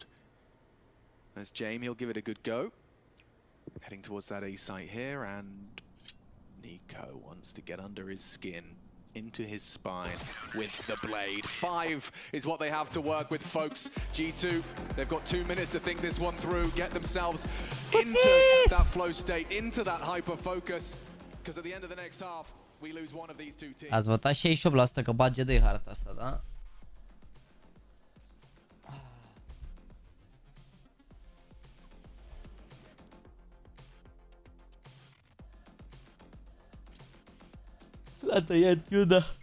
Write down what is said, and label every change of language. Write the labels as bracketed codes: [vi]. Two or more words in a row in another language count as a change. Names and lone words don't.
[en] As Jamie, he'll give it a good go. Heading towards that A site here, and Nico wants to get under his skin, into his spine with the blade. 5 is what they have to work with, folks. G2, they've got 2 minutes to think this one through, get themselves into that flow state, into that hyper-focus, because at the end of the next half, we lose one of these two teams. [ro] Ați votat 68% că bage de harta asta, da? L-a tăiat Iuda.